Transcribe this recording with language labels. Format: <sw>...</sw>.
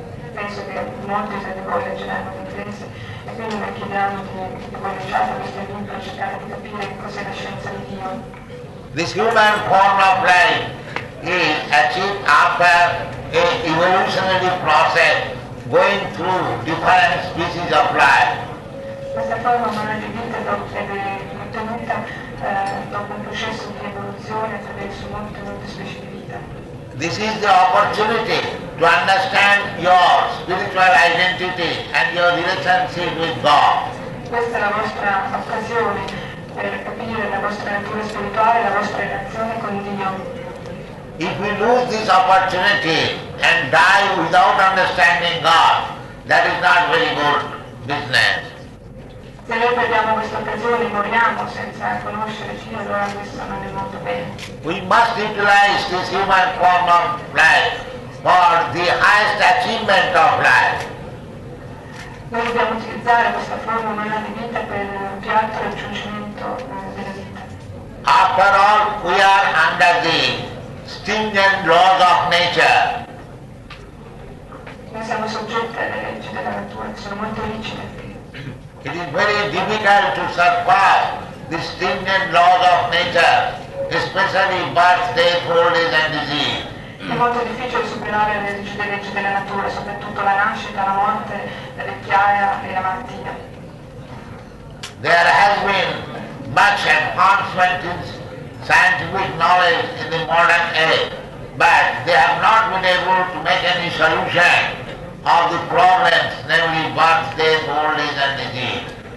<it>Penso che molti di voi leggeranno l'inglese e quindi noi chiediamo di voi leggiate queste lingue e cercare di capire che cos'è la scienza di Dio.</it> <en>This human form of life is achieved after a evolutionary process going through different species of life.</en> <it>Questa forma umana di vita è ottenuta dopo un processo di evoluzione attraverso molte specie di vita.</it> <en>This is the opportunity to understand your spiritual identity and your relationship with God.</en> <it>Questa è la vostra occasione per capire la vostra natura spirituale e la vostra relazione con Dio.</it> <en>If we lose this opportunity and die without understanding God, that is not very good business.</en> <it>Se noi perdiamo questa occasione, moriamo senza conoscere Dio, allora questo non è molto bene.</it> <en>We must utilize this human form of life for the highest achievement of life.</en> <it>Noi dobbiamo utilizzare questa forma umana di vita per il più alto raggiungimento della vita.</it> <en>After all, we are under the stringent laws of nature.</en> <it>Noi siamo soggetti alle leggi della natura, che sono molto rigide.</it> <en>It is very difficult to surpass the stringent laws of nature, especially birth, death, old age and disease.</en> <it>È molto difficile superare le leggi della natura, soprattutto la nascita, la morte, la vecchiaia e la malattia.</it> <en>There has been much advancement in scientific knowledge in the modern age, but they have not been able to make any solution of the problems, namely birth, death, old age and disease.</en>